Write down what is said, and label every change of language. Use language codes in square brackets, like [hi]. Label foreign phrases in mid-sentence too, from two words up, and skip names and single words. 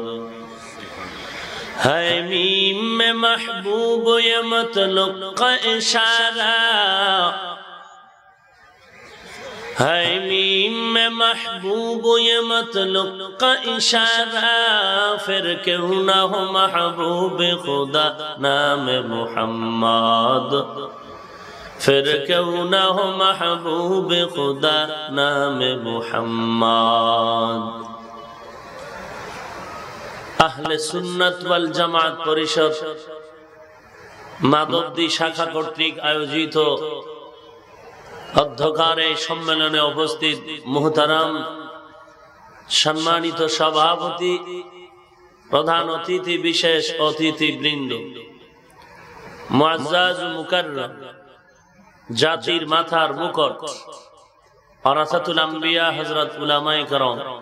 [ur] ہے میم میں محبوب یہ مطلق کا اشارہ ہے میم میں محبوب یہ مطلق کا اشارہ پھر کیوں نہ ہو محبوب خدا نام محمد پھر کیوں نہ ہو محبوب خدا نام محمد [bn] আহলে সুন্নাত ওয়াল জামাত পরিষদ মাধবদী শাখা কর্তৃক আয়োজিত অধ্যকার এই সম্মেলনে উপস্থিত মুহতারাম সম্মানিত সভাপতি প্রধান অতিথি বিশেষ অতিথিবৃন্দ মুআজ্জাজ মুকাররম জাতির মাথার মুকুট [ar] ورثة الأنبياء [bn] হযরত উলামায়ে কেরাম